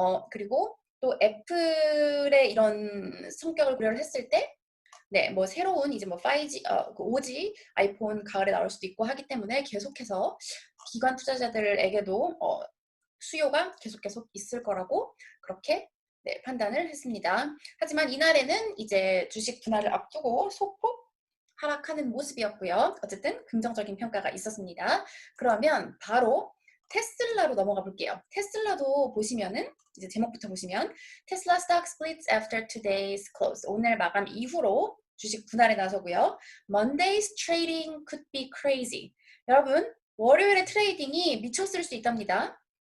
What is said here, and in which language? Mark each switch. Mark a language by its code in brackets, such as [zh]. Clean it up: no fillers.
[ko] 그리고 또 애플의 이런 성격을 고려를 했을 때 네, 뭐 새로운 이제 뭐 5G, 5G 아이폰 가을에 나올 수도 있고 하기 때문에 계속해서 기관 투자자들에게도 수요가 계속 있을 거라고 그렇게 네, 판단을 했습니다. 하지만 이날에는 이제 주식 분할을 앞두고 소폭 하락하는 모습이었고요. 어쨌든 긍정적인 평가가 있었습니다. 그러면 바로 테슬라로 넘어가 볼게요. 테슬라도 보시면은 이제 제목부터 보시면 [en] Tesla stock splits after today's close. [ko] 오늘 마감 이후로 주식 분할에 나서고요. [en] Monday's trading could be crazy. [ko] 여러분, 월요일의 트레이딩이 미쳤을 수 있답니다.